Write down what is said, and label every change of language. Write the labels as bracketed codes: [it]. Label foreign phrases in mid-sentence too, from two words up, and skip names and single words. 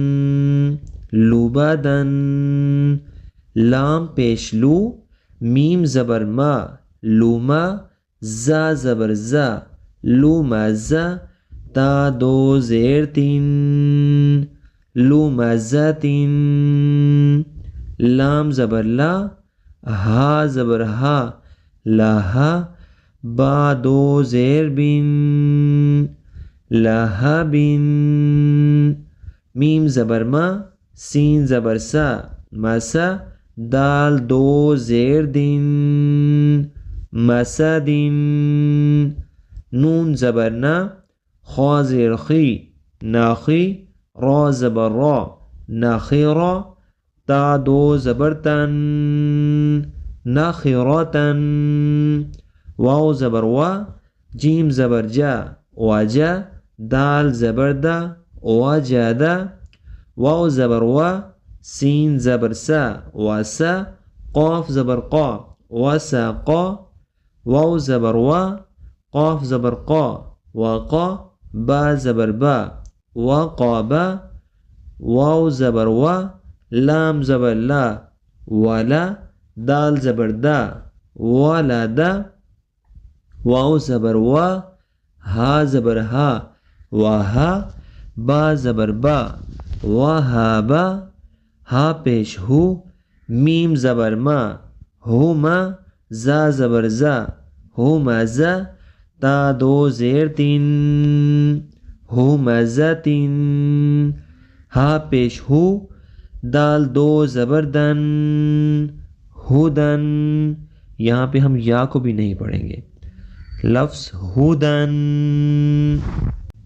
[ur] لوبدن، لام پیش لو، میم زبر ما، لوما، زا زبر زا، لومزا، تا دو زیر تین، لومزتین، لام زبر لا، ہا زبر ہا، لاہا، با دو زیر بن، لہبن، میم زبر ما، سین زبر سا، مسا، دال دو زیر دن، مسدن، نون زبر نا، خا زیر خی، ناخی، را زبر را، ناخیرا، تا دو زبر تن، ناخرتن، واو زبر وا، جیم زبر جا، واجا، دال زبر دا، واجدا، واو زبر وا، سین زبر سا، واسا، قاف زبر قا، وسقا، واو زبر وا، قاف زبر قا، وقا با زبر با وقابا واو زبر وا لام زبر لا ولا دال زبر دا ولدا واو زبر وا ہا زبر ہا وہا با زبر با وہابا ہا پیش ہو میم زبر ما ہوما زا زبر زا ہومزا تا دو زیر تین ہومزتین ہا پیش ہو دال دو زبر دن ہدن یہاں پہ ہم یا کو بھی نہیں پڑھیں گے لفظ ہدن